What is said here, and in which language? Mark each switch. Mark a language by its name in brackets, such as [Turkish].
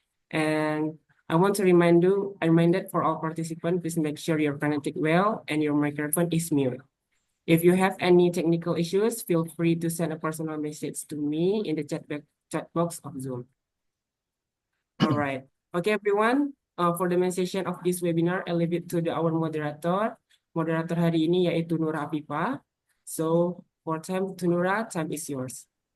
[English] And I want to remind that for all participants, please make sure you're connected well and your microphone is mute. If you have any technical issues, feel free to send a personal message to me in the chat box of Zoom. All right. Okay, everyone. For the main session of this webinar, I leave it to our moderator. [Indonesian] Moderator hari ini yaitu Nura Afifah. [English] So, for time to Nura, time is yours.